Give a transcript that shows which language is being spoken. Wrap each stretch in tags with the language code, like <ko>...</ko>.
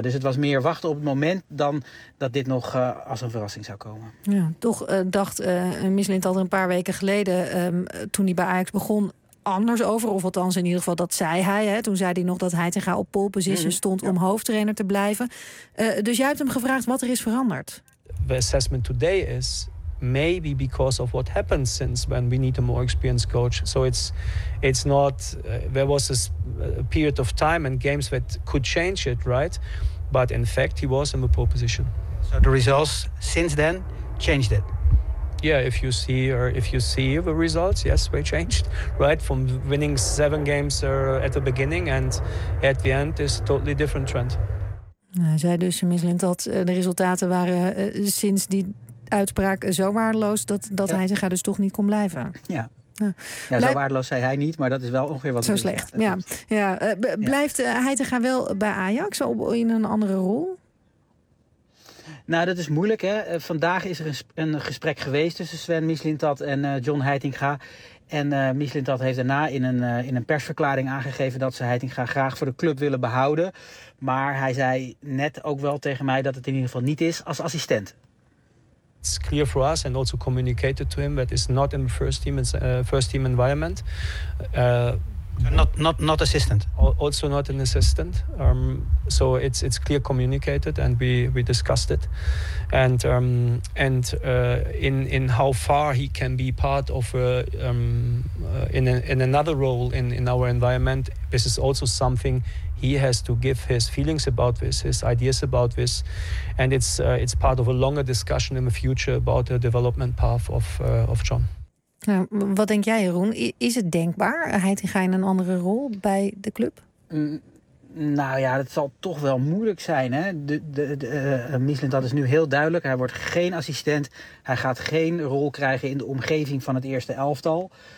<nl>Dus het was meer wachten op het moment dan dat dit nog als een verrassing zou komen. Ja, toch dacht Mislint al een paar weken geleden, toen hij bij Ajax begon, anders over. Of althans, in ieder geval, dat zei hij. Hè, toen zei hij nog dat Heitinga op pole position stond om hoofdtrainer te blijven. Dus jij hebt hem gevraagd wat er is veranderd.</nl> <en>The assessment today is maybe because of what happened since when we need a more experienced coach. So it's not, there was a period of time and games that could change it, right? But in fact, he was in the pole position. So the results since then changed it? Yeah, if you see the results, yes, they changed, right? From winning 7 games at the beginning and at the end is a totally different trend.</en> <nl>Hij zei dus, Mislint, dat de resultaten waren sinds die uitspraak zo waardeloos dat hij zich dus toch niet kon blijven. Ja. Zo waardeloos zei hij niet, maar dat is wel ongeveer wat zo slecht. Ja. Ja. Blijft Heitinga wel bij Ajax in een andere rol? Nou, dat is moeilijk, hè. Vandaag is er een gesprek geweest tussen Sven Mislintat en John Heitinga. En Mislintat heeft daarna in een persverklaring aangegeven dat ze Heitinga graag voor de club willen behouden. Maar hij zei net ook wel tegen mij dat het in ieder geval niet is als assistent.</nl> <en>It's clear for us and also communicated to him that it's not in the first team environment. Not assistant. Also not an assistant. So it's clear communicated and we discussed it. And in how far he can be part of in another role in our environment, this is also something he has to give his feelings about this, his ideas about this. And it's part of a longer discussion in the future about the development path of John.</en> <nl>Nou, wat denk jij, Jeroen? Is het denkbaar, Heitinga in een andere rol bij de club? Nou ja, dat zal toch wel moeilijk zijn. Hè? Mislint, dat is nu heel duidelijk. Hij wordt geen assistent. Hij gaat geen rol krijgen in de omgeving van het eerste elftal.</nl>